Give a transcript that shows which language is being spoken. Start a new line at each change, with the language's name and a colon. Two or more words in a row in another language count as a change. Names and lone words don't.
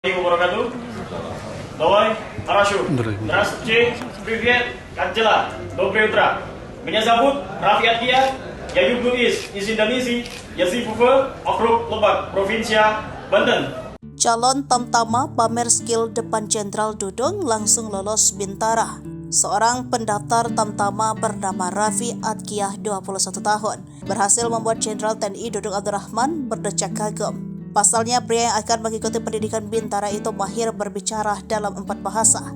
Russian: wabarakatuh. Давай, хорошо. Здравствуйте, привет, как дела? Доброе утро. Меня зовут Raffi Adkia. Я люблю из Индонезии. Я живу в округ Lebak, провинция Banten.
Indonesian: Calon Tamtama pamer skill depan Jenderal Dudung langsung lolos Bintara. Seorang pendaftar Tamtama bernama Raffi Adkia 21 tahun berhasil membuat Jenderal TNI Dudung Abdurrahman berdecak kagum. Pasalnya, pria yang akan mengikuti pendidikan Bintara itu mahir berbicara dalam 4 bahasa.